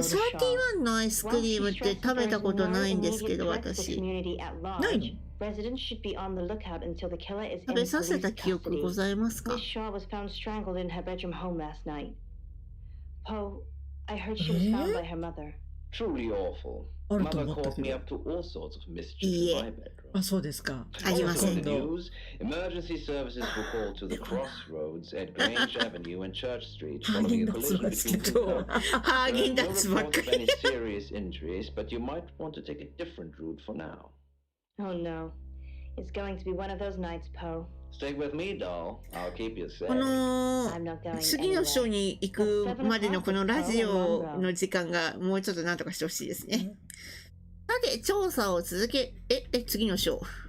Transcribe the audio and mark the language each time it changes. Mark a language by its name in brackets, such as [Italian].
[Japanese] 31のアイスクリームって食べたことないんですけど、私。ないの？食べさせた記憶ございますか？ [English] Miss Shaw was found strangled in her bedroom home last night. Poe, I heard she was found by her mother. Truly awful. Mother caught me up to all sorts of mischief in my bedroom. [Japanese] あ、そうですか。ありません。 [English] Emergency services were called to the crossroads at Grange Avenue and Church Street following a collision between two cars. There are no reports of any serious injuries, but you might want to take a different route for now. Oh no. It's going to be one of those nights, Poe. Stay with me, doll. I'll keep you safe. [Japanese] この次の章に行くまでのこのラジオの時間がもうちょっとなんとかしてほしいですね。さて、調査を続け、次の章。